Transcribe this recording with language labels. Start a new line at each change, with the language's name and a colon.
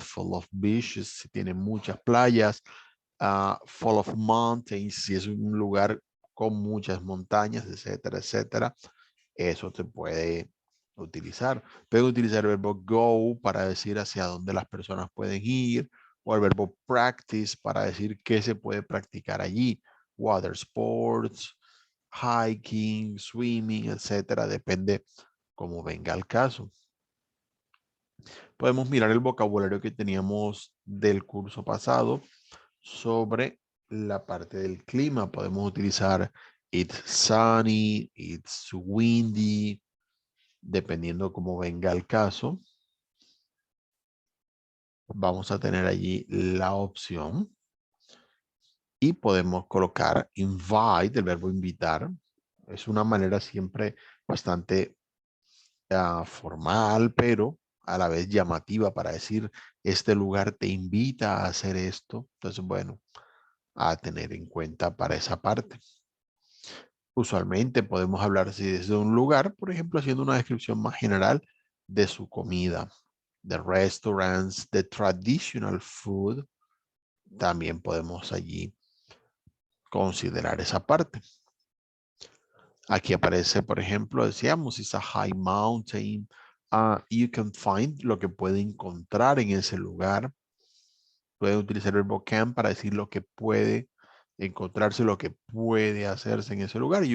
English: Full of beaches,
Spanish: si tiene muchas playas.
English: Full of mountains,
Spanish: si es un lugar con muchas montañas, etcétera, etcétera. Eso se puede utilizar. Pueden utilizar el verbo go para decir hacia dónde las personas pueden ir, o el verbo practice para decir qué se puede practicar allí.
English: Water sports, hiking, swimming, etcétera.
Spanish: Depende cómo venga el caso. Podemos mirar el vocabulario que teníamos del curso pasado sobre la parte del clima. Podemos utilizar
English: it's sunny, it's windy,
Spanish: dependiendo cómo venga el caso. Vamos a tener allí la opción y podemos colocar invite, el verbo invitar. Es una manera siempre bastante formal, pero a la vez llamativa para decir, este lugar te invita a hacer esto. Entonces, bueno, a tener en cuenta para esa parte. Usualmente podemos hablar si desde un lugar, por ejemplo, haciendo una descripción más general de su comida.
English: The restaurants, the traditional food.
Spanish: También podemos allí considerar esa parte. Aquí aparece, por ejemplo, decíamos,
English: it's a high mountain. You can find,
Spanish: lo que puede encontrar en ese lugar. Pueden utilizar el verbo can para decir lo que puede encontrarse, lo que puede hacerse en ese lugar.